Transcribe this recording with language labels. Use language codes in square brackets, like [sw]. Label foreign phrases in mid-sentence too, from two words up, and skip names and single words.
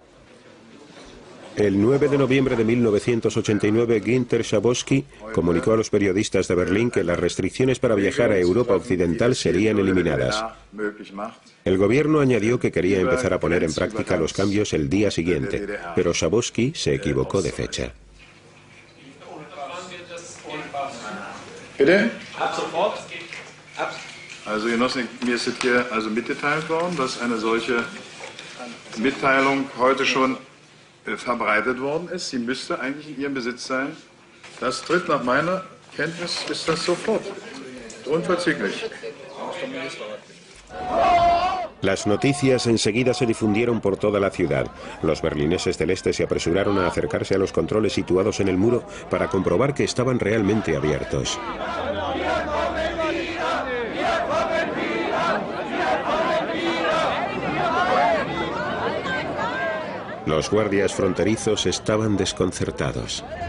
[es] El 9 de noviembre de 1989, Günter Schabowski comunicó a los periodistas de Berlín que las restricciones para viajar a Europa Occidental serían eliminadas. El gobierno añadió que quería empezar a poner en práctica los cambios el día siguiente, pero Schabowski se equivocó de fecha. [de] Bitte? Ab sofort. Also Genossen, mir ist es hier also mitgeteilt worden, dass eine solche Mitteilung heute schon verbreitet worden ist. Sie müsste eigentlich in Ihrem Besitz sein. Das tritt nach meiner Kenntnis, ist das sofort. Unverzüglich. [es] Las noticias enseguida se difundieron por toda la ciudad. Los berlineses del este se apresuraron a acercarse a los controles situados en el muro para comprobar que estaban realmente abiertos. Los guardias fronterizos estaban desconcertados.